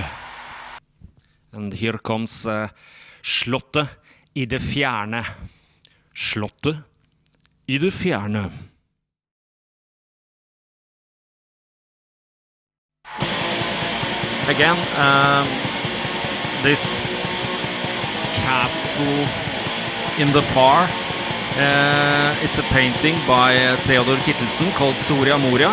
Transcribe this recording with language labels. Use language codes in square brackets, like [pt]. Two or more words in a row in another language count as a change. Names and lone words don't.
[en] And here comes Slottet I det fjerne. Slottet I det fjerne. Again, this castle in the far is a painting by Theodor Kittelsen called Soria Moria.